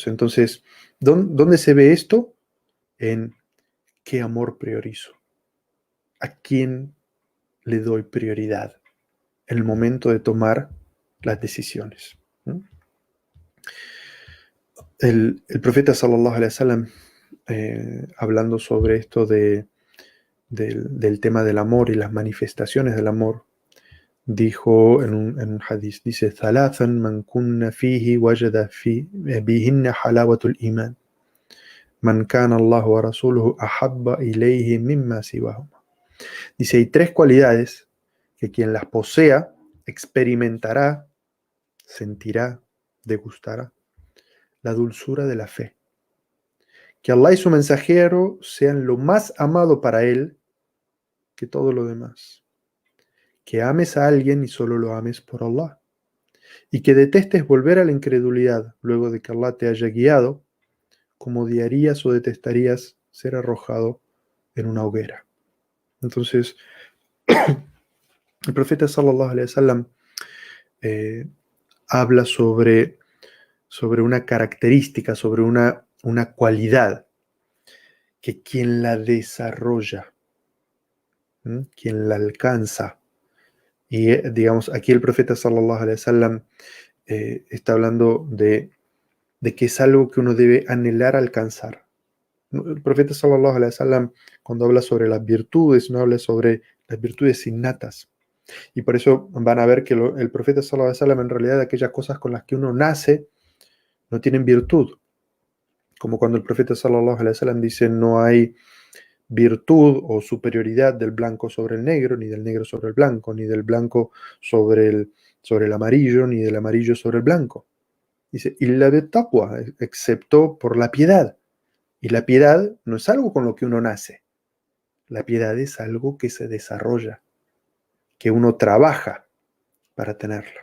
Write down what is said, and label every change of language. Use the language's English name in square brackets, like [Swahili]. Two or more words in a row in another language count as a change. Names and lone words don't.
[Spanish] Entonces, ¿dónde se ve esto? En qué amor priorizo, a quién le doy prioridad en el momento de tomar las decisiones. ¿No? El profeta [Arabic] صلى الله عليه وسلم, [Spanish] hablando sobre esto del tema del amor y las manifestaciones del amor, dijo en un hadith, dice, [Arabic] "ثلاث من كن فيه وجد بهن حلاوة الإيمان. من كان الله ورسوله أحب إليه مما سواهما." [Spanish] Dice, hay tres cualidades que quien las posea experimentará, sentirá, degustará la dulzura de la fe. Que Allah y su mensajero sean lo más amado para él que todo lo demás. Que ames a alguien y solo lo ames por Allah. Y que detestes volver a la incredulidad luego de que Allah te haya guiado, como odiarías o detestarías ser arrojado en una hoguera. Entonces, el profeta [Arabic] صلى الله عليه وسلم [Spanish] habla sobre una característica, sobre una cualidad que quien la desarrolla, quien la alcanza, y digamos, aquí el profeta [Arabic] صلى الله عليه وسلم [Spanish] está hablando de que es algo que uno debe anhelar alcanzar. El profeta [Arabic] صلى الله عليه وسلم, [Spanish] cuando habla sobre las virtudes, no habla sobre las virtudes innatas. Y por eso van a ver que el profeta [Arabic] صلى الله عليه وسلم, [Spanish] en realidad, aquellas cosas con las que uno nace no tienen virtud. Como cuando el profeta [Arabic] صلى الله عليه وسلم [Spanish] dice, no hay virtud o superioridad del blanco sobre el negro, ni del negro sobre el blanco, ni del blanco sobre el amarillo, ni del amarillo sobre el blanco. Dice, [Arabic] إلا بالتقوى, [Spanish] excepto por la piedad. Y la piedad no es algo con lo que uno nace. La piedad es algo que se desarrolla, que uno trabaja para tenerla.